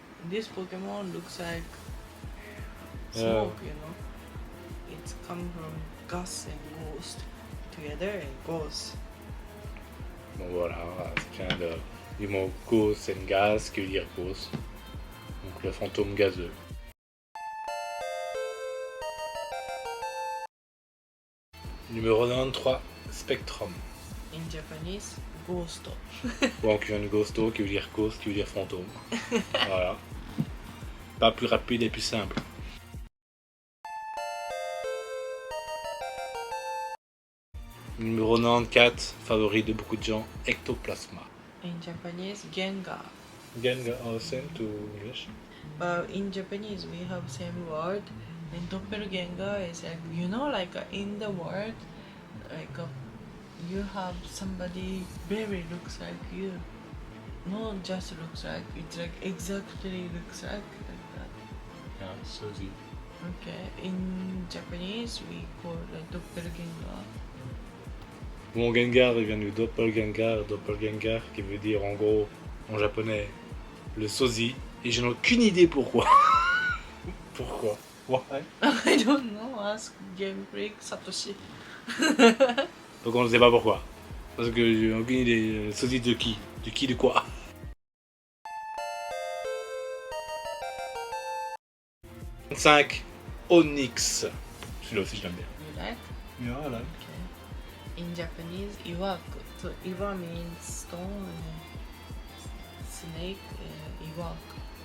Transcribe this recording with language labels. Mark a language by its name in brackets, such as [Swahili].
[English] This Pokemon looks like smoke, It's come from gas and ghost together and ghost. [French] Bon voilà, ça vient du mot [English] ghost and gas [French] qui veut dire ghost. Donc le fantôme gazeux. Numéro 93, Spectrum. [English] In Japanese, ghost. [French] Bon, qui vient de Ghosto, qui veut dire ghost, qui veut dire fantôme. Voilà. Pas plus rapide et plus simple. Numéro 94, favori de beaucoup de gens, Ectoplasma. [English] In Japanese, Gengar. Gengar, same to English. In Japanese, we have same word. And doppelganger is like, you know, like in the world, like you have somebody very looks like you. Not just looks like, it's like exactly looks like that. Yeah, Sozi. Okay, in Japanese, we call it doppelganger. [French] Mon Gengar, il vient du Doppelganger, Doppelganger, qui veut dire en gros, en japonais, le sosie. Et je n'ai aucune idée pourquoi. Pourquoi? Ouais. [English] I don't know, ask Game Freak Satoshi. [French] Donc on ne sait pas pourquoi. Parce que j'ai aucune idée. Le sosie de qui? De qui, de quoi? « 5. Onyx. Celui-là aussi je l'aime bien. [English] You like? Yeah, I like. Okay. In Japanese, iwaku. So iwa means stone and snake, iwaku.